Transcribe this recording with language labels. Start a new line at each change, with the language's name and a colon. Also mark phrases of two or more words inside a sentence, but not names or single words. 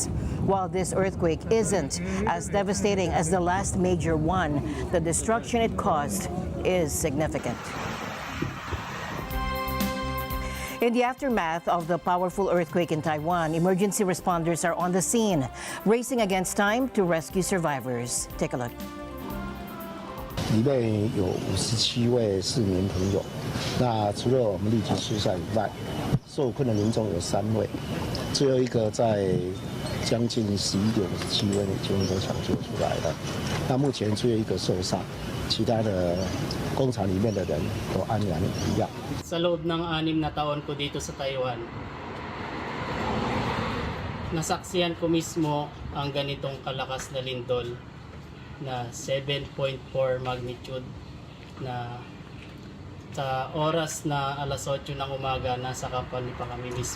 English: While this earthquake isn't as devastating as the last major one, the destruction it caused is significant. In the aftermath of the powerful earthquake in Taiwan, emergency responders are on the scene, racing against time to rescue survivors. Take a look.
Chinese: 里面有57位市民朋友，那除了我们立即疏散以外，受困的民众有3位，最后一个在将近11点57分已经都抢救出来了。那目前只有一个受伤，其他的工厂里面的人都安然无恙。
Filipino: Sa loob ng 6 na taon ko dito sa Taiwan, nasaksihan ko mismo ang ganitong kalakas na lindol na 7.4 magnitude na sa oras na alas 8 ng umaga nasa company pa kami mismo.